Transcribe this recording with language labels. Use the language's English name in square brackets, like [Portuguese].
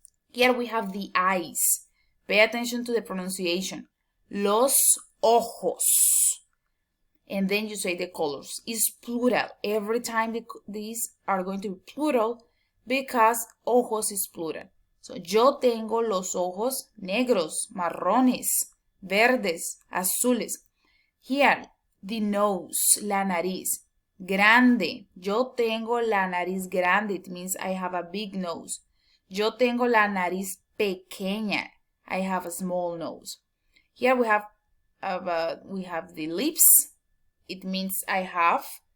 [English] Here we have the eyes. Pay attention to the pronunciation. Los ojos. And then you say the colors. It's plural. Every time these are going to be plural because ojos is plural. [Spanish] So, yo tengo los ojos negros, marrones, verdes, azules. [English] Here, the nose, la nariz. Grande. [Spanish] Yo tengo la nariz grande. [English] It means I have a big nose. [Spanish] Yo tengo la nariz pequeña. [English] I have a small nose. Here we have the lips. It means I have